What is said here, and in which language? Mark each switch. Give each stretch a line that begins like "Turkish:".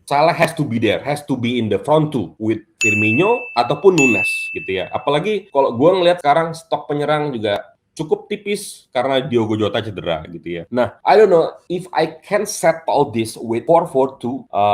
English: Salah has to be there, has to be in the front two with Firmino
Indonesian: ataupun Nunes gitu ya. Apalagi kalau gue ngelihat sekarang stok penyerang juga cukup tipis karena Diogo Jota cedera gitu ya.
English: Nah, I don't know if I can settle this with 4-4-2.